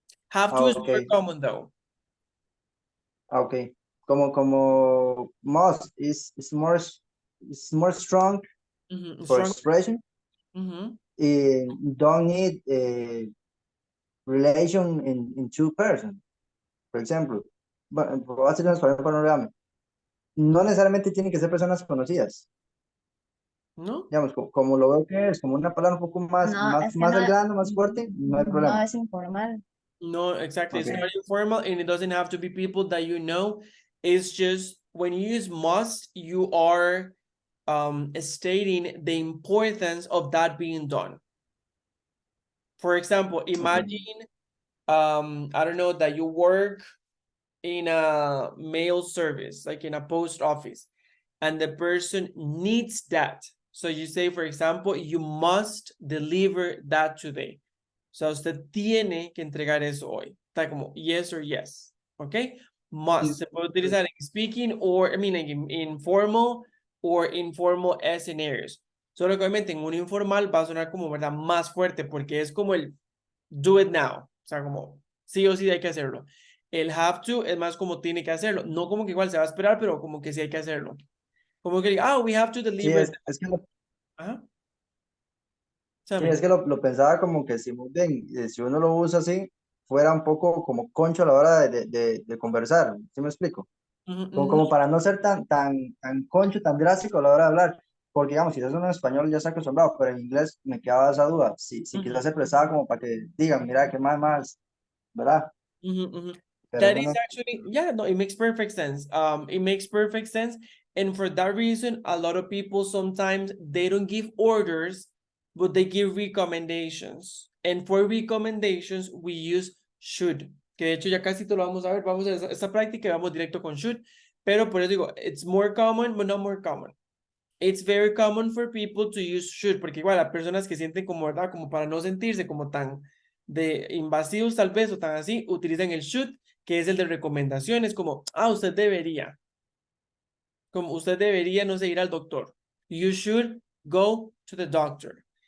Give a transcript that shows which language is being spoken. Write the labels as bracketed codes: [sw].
[en] Have to is more common though. Okay. Como must is more strong for expression. Don't need a relation in two persons. [es] For example, voy a hacer un panorama. No necesariamente tienen que ser personas conocidas. ¿No? Digamos, como lo veo que es, como una palabra un poco más al grano, más fuerte, no hay problema. No es informal. [en] No, exactly. Okay. It's not informal and it doesn't have to be people that you know. It's just when you use must, you are stating the importance of that being done. For example, imagine, I don't know, that you work in a mail service, like in a post office, and the person needs that. So you say, for example, you must deliver that today. [es] So usted tiene que entregar eso hoy. [en] Está como yes or yes. ¿Ok? Must. Se puede utilizar en speaking or, I mean, in informal or informal scenarios. [es] Solo que obviamente en un informal va a sonar como, ¿verdad? Más fuerte porque es como el do it now. O sea, como sí o sí hay que hacerlo. El have to es más como tiene que hacerlo. No como que igual se va a esperar, pero como que sí hay que hacerlo. [en] Como que, we have to deliver. [es] Sí, es que lo, Ajá. sí, es que lo pensaba como que si, muy bien, si uno lo usa así, fuera un poco como concho a la hora de conversar. ¿Sí me explico? Como para no ser tan concho, tan drástico a la hora de hablar. Porque, digamos, si eso en español ya está acostumbrado, pero en inglés me quedaba esa duda. Si quizás se prestaba como para que digan, mira, que más, ¿verdad? [en] That is actually, yeah, no, it makes perfect sense. It makes perfect sense. And for that reason, a lot of people sometimes they don't give orders, but they give recommendations. And for recommendations, we use should. [es] Que de hecho ya casi te lo vamos a ver. Vamos a esta práctica y vamos directo con should. [en] Pero por eso digo, it's more common, but not more common. It's very common for people to use should, porque igual a personas que sienten como, ¿verdad? [es] Como para no sentirse como tan de invasivos tal vez o tan así, utilizan el should, que es el de recomendaciones, como, usted debería. Como usted debería, no sé, ir al doctor. [en] You should go to the doctor.